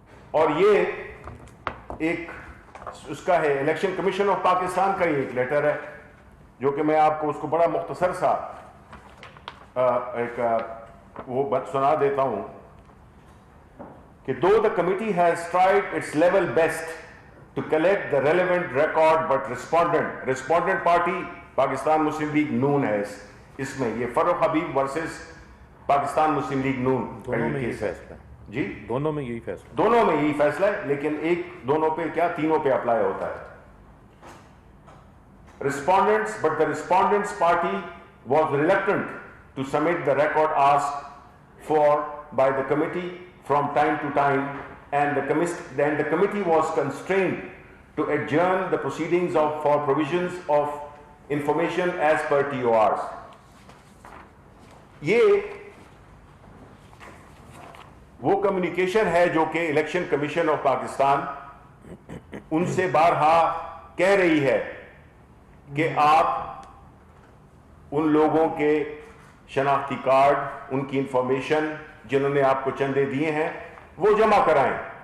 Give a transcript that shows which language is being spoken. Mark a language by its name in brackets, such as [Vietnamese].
[Urdu] اور یہ ایک اس کا ہے, الیکشن کمیشن آف پاکستان کا ہی ایک لیٹر ہے, جو کہ میں آپ کو اس کو بڑا مختصر سا ایک وہ سنا دیتا ہوں کہ [English] though the committee has tried its level best to collect the relevant record but respondent party [Urdu] Pakistan Muslim league نون ہے. اس میں یہ فروخ حبیب ورسز پاکستان مسلم لیگ نون دونوں میں یہی کیس ہے. فیصلہ ہے. جی دونوں میں یہی فیصلہ, دونوں میں یہی فیصلہ ہے, لیکن ایک دونوں پہ کیا تینوں پہ اپلائی ہوتا ہے. [English] respondents, but the respondents party was reluctant to submit the record asked for by the committee from time to time, and the committee was constrained to adjourn the proceedings for provisions of information as per TORs. [Urdu] یہ وہ communication ہے جو کہ election commission of Pakistan ان سے بارہا کہہ رہی ہے کہ آپ ان لوگوں کے شناختی کارڈ, ان کی انفارمیشن جنہوں نے آپ کو چندے دیے ہیں, وہ جمع کرائیں.